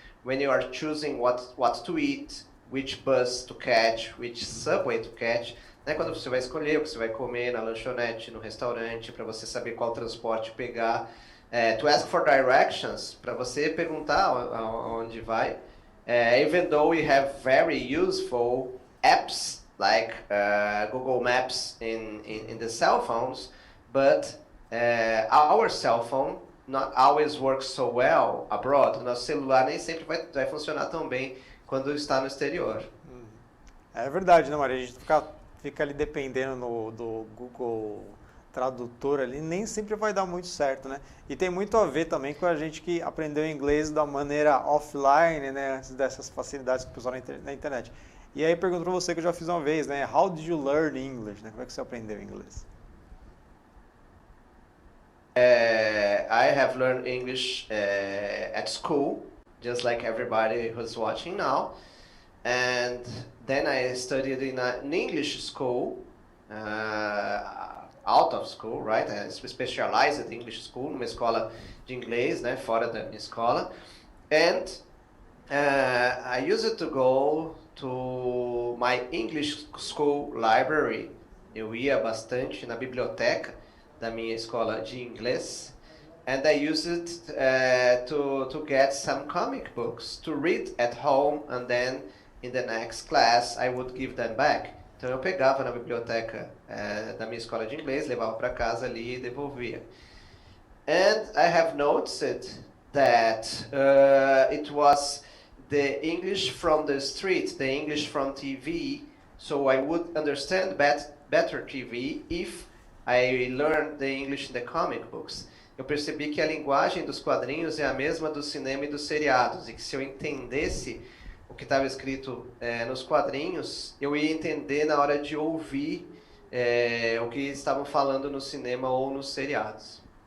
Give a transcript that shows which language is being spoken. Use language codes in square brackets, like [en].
[en] When you are choosing what to eat, which bus to catch, which subway to catch. [pt] Né? Quando você vai escolher o que você vai comer na lanchonete, no restaurante, para você saber qual transporte pegar. [en] To ask for directions, [pt] para você perguntar aonde vai. [en] Even though we have very useful apps like Google Maps in the cell phones, but our cell phone not always works so well abroad. [pt] O nosso celular nem sempre vai funcionar tão bem quando está no exterior. É verdade, né, Maria? A gente fica ali dependendo do Google Tradutor ali, nem sempre vai dar muito certo, né? E tem muito a ver também com a gente que aprendeu inglês da maneira offline, né? Antes dessas facilidades que o pessoal na internet. E aí pergunto pra você, que eu já fiz uma vez, né? [en] How did you learn English? Né? [pt] Como é que você aprendeu inglês? [en] I have learned English at school, just like everybody who's watching now. And then I studied in an English school, out of school, right? I specialized in English school, [pt] numa escola de inglês, né? Fora da minha escola. [en] And I used to go to my English school library. [pt] Eu ia bastante na biblioteca da minha escola de inglês. [en] And I used it to get some comic books to read at home, and then in the next class I would give them back. [pt] Então eu pegava na biblioteca da minha escola de inglês, levava para casa ali e devolvia. [en] And I have noticed that it was the English from the street, the English from TV, so I would understand better TV if I learned the English in the comic books. [pt] Eu percebi que a linguagem dos quadrinhos é a mesma do cinema e dos seriados, e que se eu entendesse o que estava escrito nos quadrinhos, eu ia entender na hora de ouvir o que estavam falando no cinema ou nos seriados.